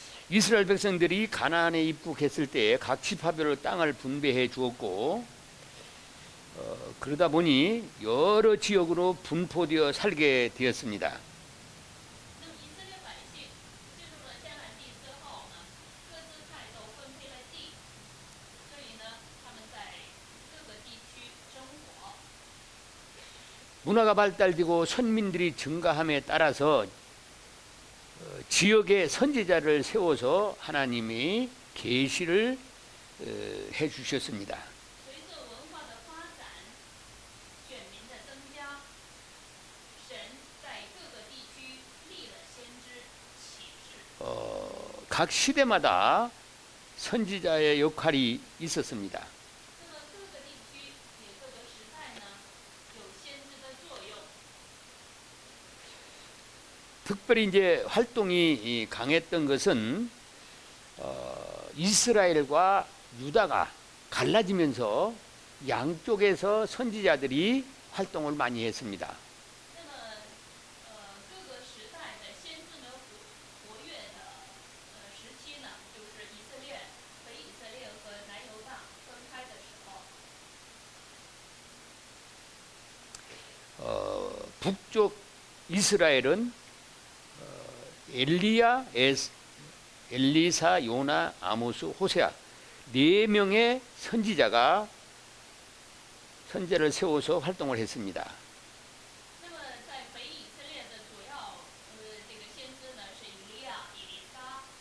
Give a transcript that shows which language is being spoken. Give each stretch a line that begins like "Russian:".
Korean: 이스라엘 백성들이 가나안에 입국했을 때 각 지파별로 땅을 분배해 주었고 그러다 보니 여러 지역으로 분포되어 살게 되었습니다.
Chinese: 那么以色列百姓进入了迦南地之后呢，各支派都分配了地，所以呢，他们在各个地区生活。
Korean: 문화가 발달되고 선민들이 증가함에 따라서 지역에 선지자를 세워서 하나님이 계시를 해 주셨습니다.
Chinese: 随着文化的发展，选民的增加，神在各个地区立了先知启示。
Korean: 각 시대마다 선지자의 역할이 있었습니다.
Chinese: 那么各个地区也各个时代呢，有先知的作用。
Korean: 특별히 이제 활동이 강했던 것은 이스라엘과 유다가 갈라지면서 양쪽에서 선지자들이 활동을 많이 했습니다.
Chinese: 那么各个时代的先知们活跃的时期呢，就是以色列、北以色列和南犹大分开的时候。
Korean: 북쪽 이스라엘은 엘리야, 엘리사, 요나, 아모스, 호세아 4명의 선지자가 선제를 세워서 활동을 했습니다.
Chinese: 那么在北以色列的主要这个先知呢是以利亚、以利沙、